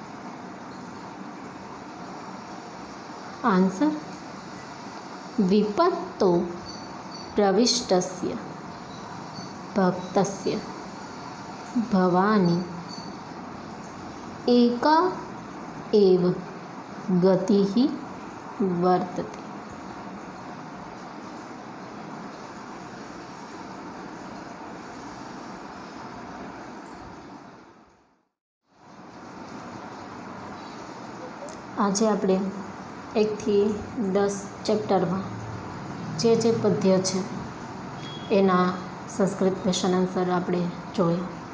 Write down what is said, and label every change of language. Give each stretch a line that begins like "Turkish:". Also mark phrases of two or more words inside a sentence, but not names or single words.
Sanskrit: आंसर विपत्तो प्रविष्टस्य भक्तस्य भवानी एका एव गतिः वर्तते।
Gujarati: આજે આપણે 1 થી 10 ચેપ્ટરમાં જે પદ્ય છે એના સંસ્કૃત
English: question answer
Gujarati: આપણે જોયા.